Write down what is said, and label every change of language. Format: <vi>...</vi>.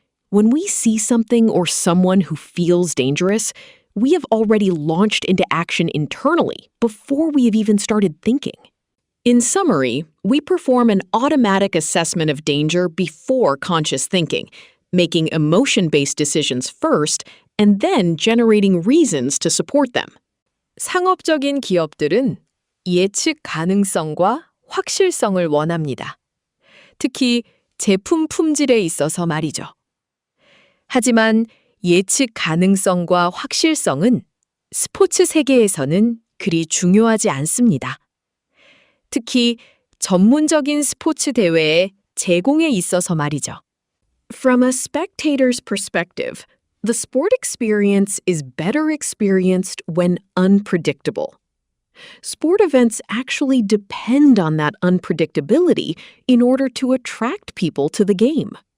<en>When we see something or someone who feels dangerous, we have already launched into action internally before we have even started thinking. In summary, we perform an automatic assessment of danger before conscious thinking, making emotion-based decisions first and then generating reasons to support them.</en> <ko>상업적인 기업들은 예측 가능성과 확실성을 원합니다. 특히 제품 품질에 있어서 말이죠. 하지만 예측 가능성과 확실성은 스포츠 세계에서는 그리 중요하지 않습니다. 특히 전문적인 스포츠 대회의 제공에 있어서 말이죠.</ko> <en>From a spectator's perspective, the sport experience is better experienced when unpredictable. Sport events actually depend on that unpredictability in order to attract people to the game.</en>